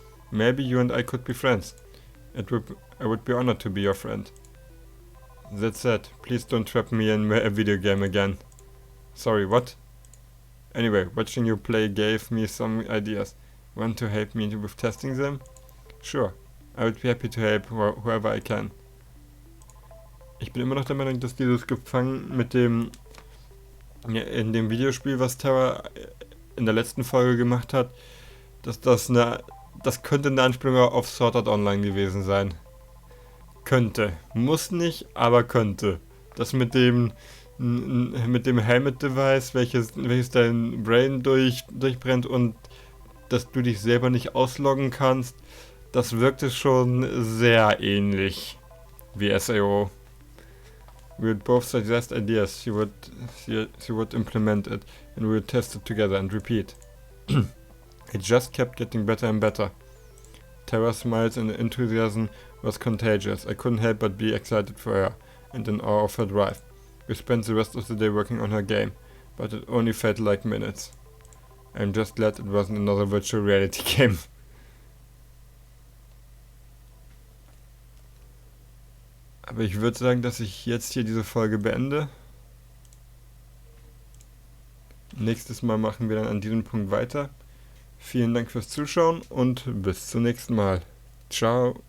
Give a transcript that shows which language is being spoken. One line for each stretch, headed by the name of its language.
English: Maybe you and I could be friends. I would be honored to be your friend. That said, please don't trap me in a video game again. Sorry, what? Anyway, watching you play gave me some ideas. Want to help me with testing them? Sure, I would be happy to help whoever I can.
German: Ich bin immer noch der Meinung, dass dieses Gefangen mit dem in dem Videospiel, was Terra in der letzten Folge gemacht hat, das könnte eine Anspielung auf Sword Art Online gewesen sein. Könnte. Muss nicht, aber könnte. Das mit dem Helmet-Device, welches dein Brain durchbrennt und dass du dich selber nicht ausloggen kannst, das wirkte schon sehr ähnlich wie SAO.
English: We would both suggest ideas, she would implement it, and we would test it together and repeat. It just kept getting better and better. Terra's smiles and enthusiasm was contagious. I couldn't help but be excited for her, and in awe of her drive. We spent the rest of the day working on her game, but it only felt like minutes. I'm just glad it wasn't another virtual reality game.
German: Aber ich würde sagen, dass ich jetzt hier diese Folge beende. Nächstes Mal machen wir dann an diesem Punkt weiter. Vielen Dank fürs Zuschauen und bis zum nächsten Mal. Ciao.